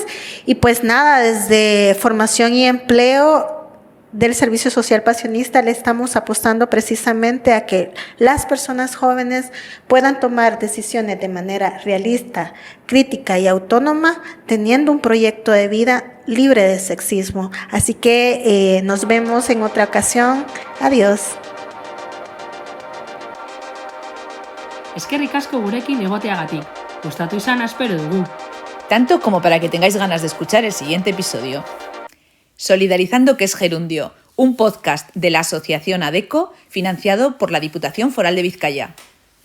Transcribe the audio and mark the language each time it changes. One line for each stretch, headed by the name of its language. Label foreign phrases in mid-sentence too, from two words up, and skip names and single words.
Spanish: Y pues nada, desde Formación y Empleo del Servicio Social Pasionista le estamos apostando precisamente a que las personas jóvenes puedan tomar decisiones de manera realista, crítica y autónoma, teniendo un proyecto de vida libre de sexismo. Así que nos vemos en otra ocasión. Adiós.
Basque: Eskerrik asko gurekin egoteagatik. Gustatu izana espero dugu.
Spanish: Tanto como para que tengáis ganas de escuchar el siguiente episodio. Solidarizando, que es Gerundio, un podcast de la Asociación ADECO financiado por la Diputación Foral de Vizcaya.